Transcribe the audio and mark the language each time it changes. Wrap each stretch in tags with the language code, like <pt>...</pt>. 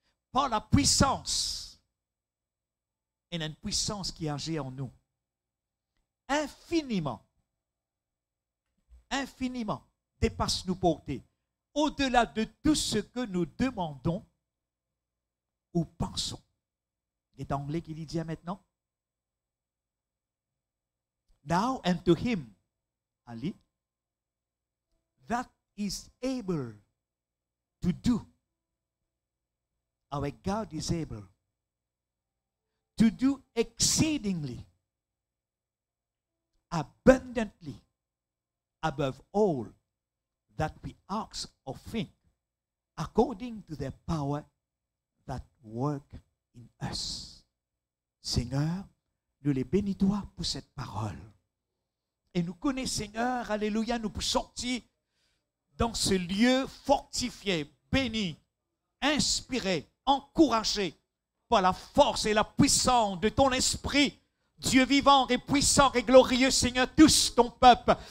<fr>Par la puissance, il y a une puissance qui agit en nous. Infiniment, infiniment, dépasse nos portées. Au-delà de tout ce que nous demandons ou pensons. C'est anglais qui dit maintenant.</fr> <en>Now unto him, Ali, that is able to do. Our God is able to do exceedingly, abundantly, above all that we ask or think, according to the power that work in us.</en> <fr>Seigneur, nous les bénis-toi pour cette parole. Et nous connaissons, Seigneur, alléluia, nous pouvons sortir dans ce lieu fortifié, béni, inspiré, encouragé par la force et la puissance de ton esprit, Dieu vivant et puissant et glorieux, Seigneur, tous ton peuple.</fr>